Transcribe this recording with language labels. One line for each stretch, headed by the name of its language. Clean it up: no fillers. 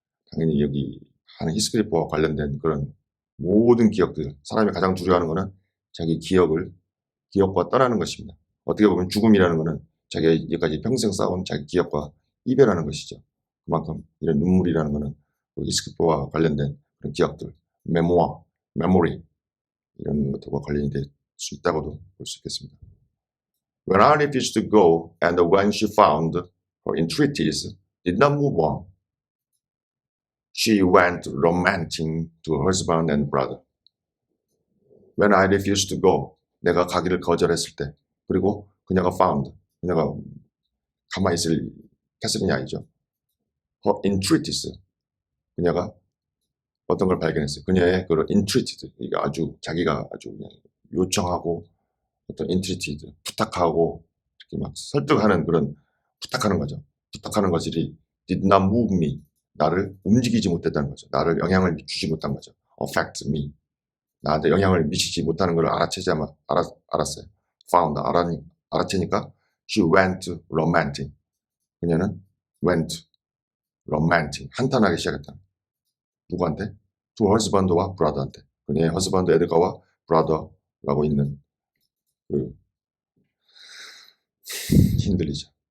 Korean: 당연히 여기 하는 히스크리퍼와 관련된 그런 모든 기억들, 사람이 가장 두려워하는 것은 자기 기억과 떠나는 것입니다. 어떻게 보면 죽음이라는 것은 자기가 여기까지 평생 쌓아온 자기 기억과 이별하는 것이죠. 그만큼 이런 눈물이라는 것은 히스크리퍼와 관련된 그런 기억들, 메모리 이런 것들과 관련이 될 수 있다고도 볼 수 있겠습니다.
English: When I refused to go and when she found her entreaties did not move on, she went lamenting to her husband and brother. When I refused to go,
Korean: 내가 가기를 거절했을 때, 그리고 그녀가 가만히 있을 캐서린이 아니죠. Her entreaties, 그녀가 어떤 걸 발견했어요. 그녀의 그런 entreated, 이게 자기가 아주 그냥 요청하고 어떤 entreated, 부탁하고 이렇게 막 설득하는 그런 부탁하는 거죠. 부탁하는 것들이
English: did not move me,
Korean: 나를 움직이지 못했다는 거죠. 나를 영향을 주지 못한 거죠.
English: affect me,
Korean: 나한테 영향을 미치지 못하는 걸 알았어요. 알았으니까
English: She went romantic.
Korean: 그녀는
English: went romantic.
Korean: 한탄하기 시작했다. 누구한테? To husband와 brother한테. 그녀의 husband 에드가와 brother라고 있는 그 힌들리죠.